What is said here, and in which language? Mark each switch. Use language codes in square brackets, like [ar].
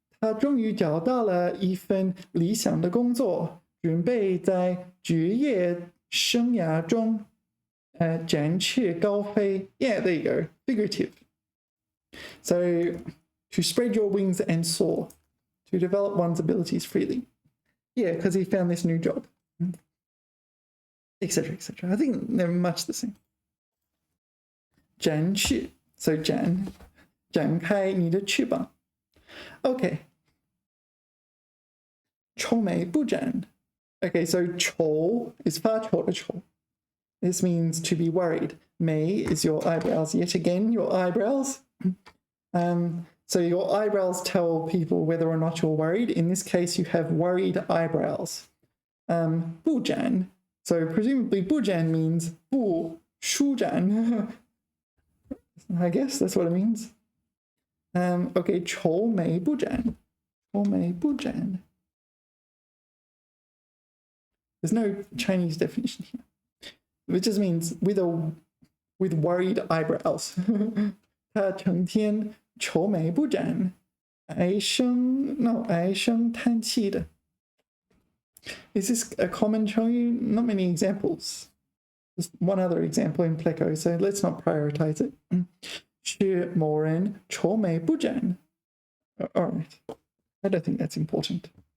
[zh] 他终于找到了一份理想的工作，准备在职业生涯中展翅高飞. [en] Yeah, there you go. Figurative. So to spread your wings and soar, to develop one's abilities freely. Yeah, because he found this new job, etc., etc. I think they're much the same. [zh] 展翅 so 展开你的翅膀 Okay. [en] 愁眉不展 Okay, so 愁 is [zh] 发愁的愁 [en] This means to be worried. Mei is your eyebrows. Yet again, your eyebrows. So your eyebrows tell people whether or not you're worried. In this case, you have worried eyebrows. 不展 So presumably 不展 means 不舒展 I guess that's what it means. Okay, 愁眉不展 愁眉不展 There's no Chinese definition here. It just means with worried eyebrows. [zh] 他成天愁眉不展，唉声叹气的。 [en] Is this a common Chinese? Not many examples. Just one other example in Pleco, so let's not prioritize it. [zh] 是某人愁眉不展。 [en] All right. I don't think that's important.